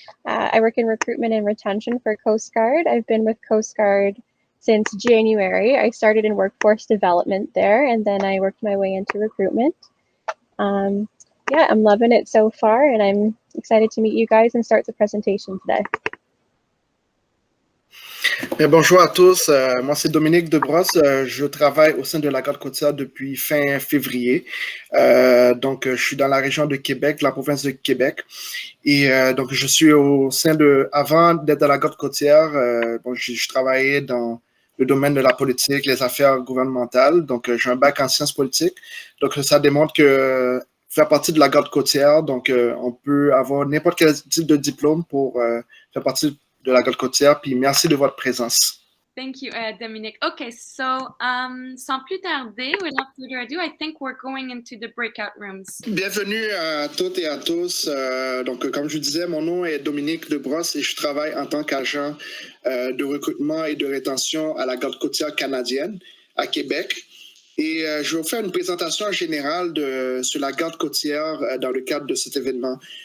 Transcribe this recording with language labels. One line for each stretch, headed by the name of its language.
English: I work in recruitment and retention for Coast Guard. I've been with Coast Guard since January. I started in workforce development there, and then I worked my way into recruitment. yeah, I'm loving it so far, and I'm excited to meet you guys and start the presentation today.
French: Bonjour à tous, moi c'est Dominique Debrosse, je travaille au sein de la Garde-Côtière depuis fin février. Donc je suis dans la région de Québec, la province de Québec. Et donc je suis au sein avant d'être à la Garde-Côtière, je travaillais dans le domaine de la politique, les affaires gouvernementales. Donc j'ai un bac en sciences politiques. Donc ça démontre que faire partie de la Garde-Côtière, donc on peut avoir n'importe quel type de diplôme pour faire partie de la Garde-Côtière, puis merci de votre présence.
English: Thank you, Dominic. Okay, so
French: sans plus tarder,
English: without further ado, I think we're going into the breakout rooms.
French: Bienvenue à toutes et à tous. Donc, comme je vous disais, mon nom est Dominique Debrosse et je travaille en tant qu'agent de recrutement et de rétention à la Garde-Côtière canadienne à Québec. Et je vais vous faire une présentation générale sur la Garde-Côtière dans le cadre de cet événement.